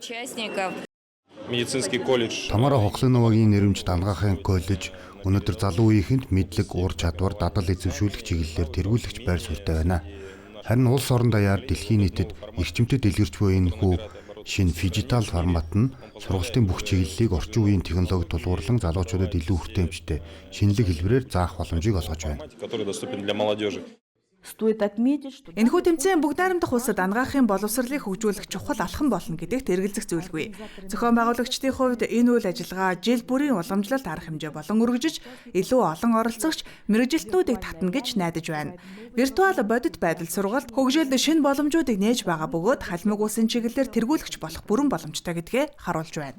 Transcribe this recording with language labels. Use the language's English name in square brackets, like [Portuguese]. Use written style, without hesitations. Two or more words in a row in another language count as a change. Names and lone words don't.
[Mongolian] Тамара Хохлоновагийн нэрэмжит анагаахын коллеж өнөөдөр залуу үеийнхэнд мэдлэг, ур чадвар, дадал эзэмшүүлэх чиглэлээр тэргүүлэгч байр суурьтай байна. Харин улс орон даяар дэлхийн нийтэд эрчимтэй дэлгэрч буй энэ хүү шинэ дижитал формат нь сургалтын бүх чиглэлийг орчин үеийн технологи тулгуурлан залуучуудад илүү хүртээмжтэй шинэлэг хэлбэрээр заах боломжийг олгож байна. [Russian] Стоит отметить, что [Mongolian] Энэхүү тэмцээн бүгд найрамдах улсад ангаахын боловсролыг хөгжүүлэх чухал алхам болно гэдэгт эргэлзэх зүйлгүй. Зохион байгуулагчдын хувьд энэ үйл ажиллагаа жил бүрийн уламжлалт арга хэмжээ болон өргөжөж илүү олон оролцогч мэргэжилтнүүдийг татна гэж найдаж байна. Виртуал бодит байдал сургалт хөгжүүлэлт шинэ боломжуудыг нээж байгаа бөгөөд халимаг улсын чиглэлээр тэргүүлэгч болох бүрэн боломжтой гэдгээ харуулж байна.